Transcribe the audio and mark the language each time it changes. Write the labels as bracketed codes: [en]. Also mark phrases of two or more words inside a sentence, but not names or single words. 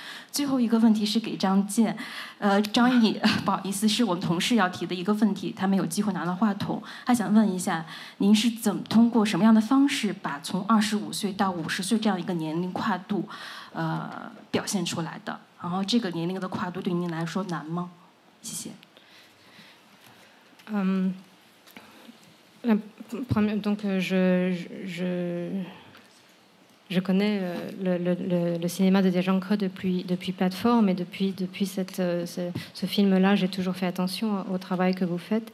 [zh] 最后一个问题是给张健，张译，不好意思，是我们同事要提的一个问题，他没有机会拿到话筒，他想问一下，您是怎么通过什么样的方式，把从25岁到50岁这样一个年龄跨度，表现出来的？然后这个年龄的跨度对您来说难吗？谢谢。 [fr] Donc je connais le cinéma de Dia Zhangke depuis Plateforme et depuis ce film-là, j'ai toujours fait attention au travail que vous faites.